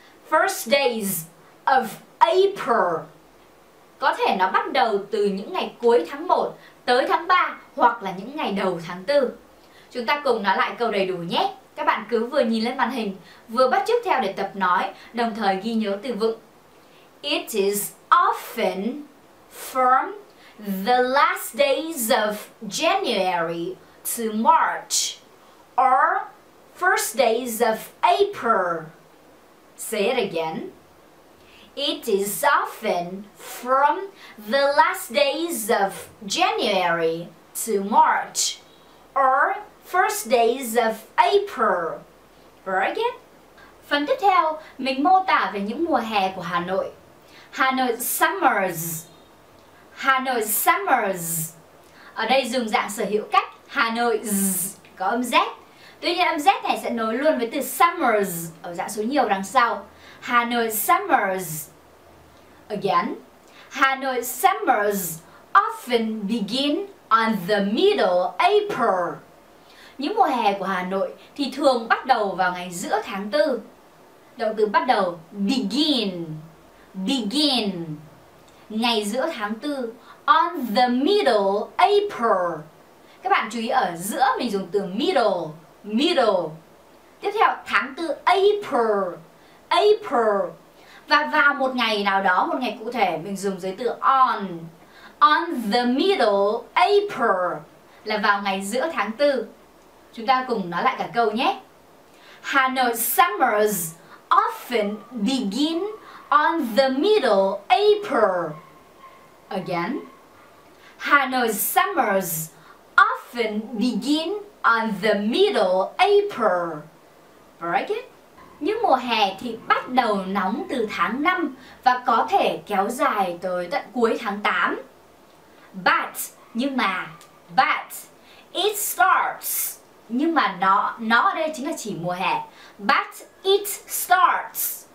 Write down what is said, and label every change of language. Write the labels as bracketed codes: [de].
[en] First days of April. [vi] Có thể nó bắt đầu từ những ngày cuối tháng 1 tới tháng 3 hoặc là những ngày đầu tháng 4. Chúng ta cùng nói lại câu đầy đủ nhé. Các bạn cứ vừa nhìn lên màn hình, vừa bắt chước theo để tập nói, đồng thời ghi nhớ từ vựng. [en] It is often from the last days of January to March or first days of April. Say it again. It is often from the last days of January to March or first days of April. Very good. [vi] Phần tiếp theo, mình mô tả về những mùa hè của Hà Nội. [en] Hanoi summers. Hanoi summers. [vi] Ở đây dùng dạng sở hữu cách Hanoi có âm Z. Tuy nhiên âm Z này sẽ nối luôn với từ summers ở dạng số nhiều đằng sau. [en] Hanoi summers. Again. Hanoi summers often begin on the middle April. [vi] Những mùa hè của Hà Nội thì thường bắt đầu vào ngày giữa tháng 4. Động từ bắt đầu begin. Begin. Ngày giữa tháng 4. [en] On the middle April. [vi] Các bạn chú ý ở giữa mình dùng từ middle. Middle. Tiếp theo tháng 4 April. April. Và vào một ngày nào đó, một ngày cụ thể, mình dùng giới từ on. [en] On the middle April [vi] là vào ngày giữa tháng 4. Chúng ta cùng nói lại cả câu nhé. [en] Hanoi summers often begin on the middle April. Again. Hanoi summers often begin on the middle April. Very good. [vi] Những mùa hè thì bắt đầu nóng từ tháng 5 và có thể kéo dài tới tận cuối tháng 8. [en] But, [vi] nhưng mà, [en] but, it starts. [vi] Nhưng mà nó ở đây chính là chỉ mùa hè. [en] But it starts.